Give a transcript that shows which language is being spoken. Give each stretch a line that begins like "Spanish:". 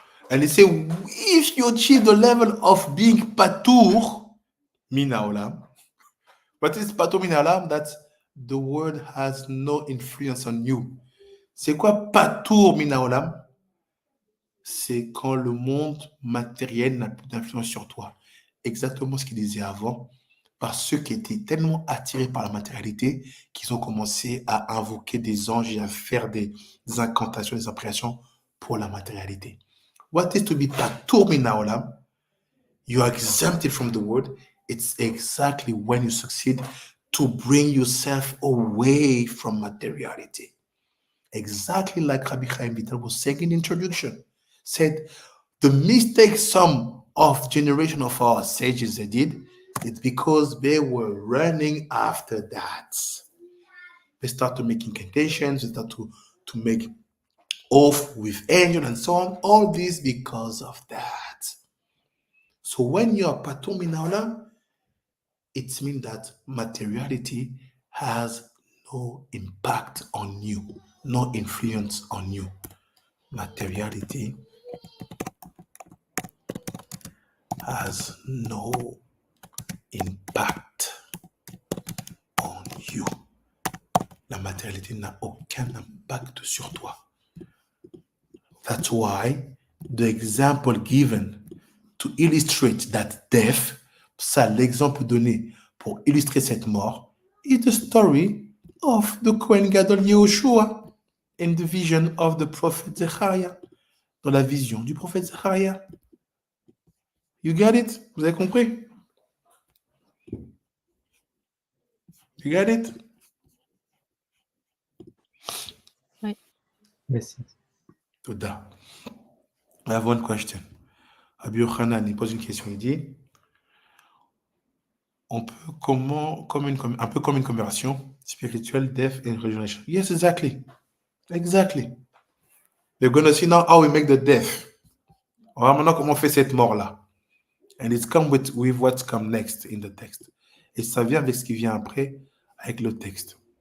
English: And they say, if you achieve the level of being Patour, Mina Olam, what is Patour Mina Olam? That the word has no influence on you.
French: C'est quoi Patour Mina Olam? C'est quand le monde matériel n'a plus d'influence sur toi. Exactement ce qu'il disait avant, par ceux qui étaient tellement attirés par la matérialité qu'ils ont commencé à invoquer des anges et à faire des incantations, des imprécations pour la matérialité.
English: What is to be Patour Mina Olam? You are exempted from the world. It's exactly when you succeed to bring yourself away from materiality. Exactly like Rabbi Chaim Vital was saying in the introduction. Said, the mistake some of generation of our sages they did, it's because they were running after that. They start to make incantations, they start to make oath with angel and so on. All this because of that. So when you are Patur Min Haolam, it means that materiality has no impact on you, no influence on you. Materiality has no impact on you.
French: La matérialité n'a aucun impact sur toi.
English: That's why the example given to illustrate that death,
French: ça l'exemple donné pour illustrer cette mort,
English: is the story of the Kohen Gadol Yehoshua in the vision of the prophet Zechariah,
French: dans la vision du prophète Zechariah.
English: You get it?
French: Vous avez compris?
English: You get it?
French: Oui.
English: Yes. Toda. I have one question.
French: Rabbi Yochanan, il pose une question, il dit, on peut un peu comme une conversion spirituelle,
English: death and regeneration. Yes, exactly. Exactly. We're going to see now how we make the death.
French: On va maintenant comment on fait cette mort-là.
English: And it's come with what's come next in the text.
French: Et ça vient avec ce qui vient après, avec le texte.